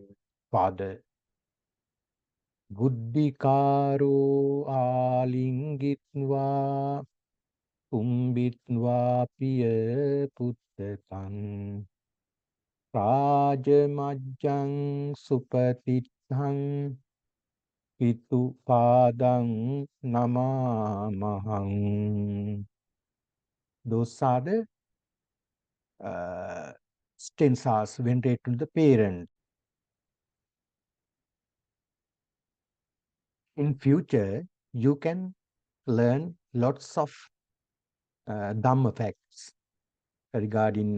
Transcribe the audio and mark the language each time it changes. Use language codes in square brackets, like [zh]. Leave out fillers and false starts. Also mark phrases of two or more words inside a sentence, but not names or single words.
[pi] Father, බුද්ධිකාරෝ ආලිංගිත්වා කුම්බිත්වා පිය පුත්තකං රාජමජ්ජං සුපතිත්තං Pitu Padang Namamahang. [en] Those are the stanzas venerated to the parent. In future, you can learn lots of Dhamma facts regarding